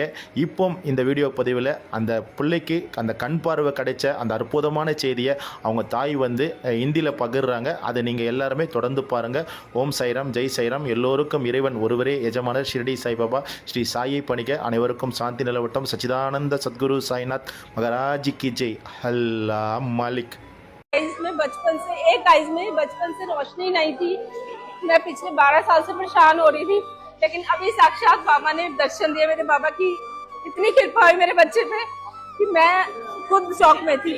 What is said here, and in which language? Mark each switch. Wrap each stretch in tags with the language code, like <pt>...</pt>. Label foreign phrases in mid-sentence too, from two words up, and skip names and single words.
<ta>இப்போ இந்த வீடியோ பதிவில் அந்த பிள்ளைக்கு அந்த கண் பார்வை கிடைச்ச அந்த அற்புதமான செய்தியை அவங்க தாய் ஹிந்தியில் பகிர்றாங்க. அதை நீங்கள் எல்லாருமே தொடர்ந்து பாருங்கள். ஓம் சைராம், ஜெய் சைராம். எல்லோருக்கும் இறைவன் ஒருவரே எஜமானர் ஷிரடி சாய்பாபா ஸ்ரீ சாயை பணிக அனைவருக்கும் சாந்தி நிலவட்டும்.</ta> <hi>सच्चिदानंद सद्गुरु साईनाथ महाराज की जय। अल्लाह मालिक। में बचपन से रोशनी नहीं थी। मैं पिछले 12 साल से परेशान हो रही थी, लेकिन अभी साक्षात बाबा ने दर्शन दिए। मेरे बाबा की इतनी कृपा हुई मेरे बच्चे पे कि मैं खुद शॉक में थी।</hi>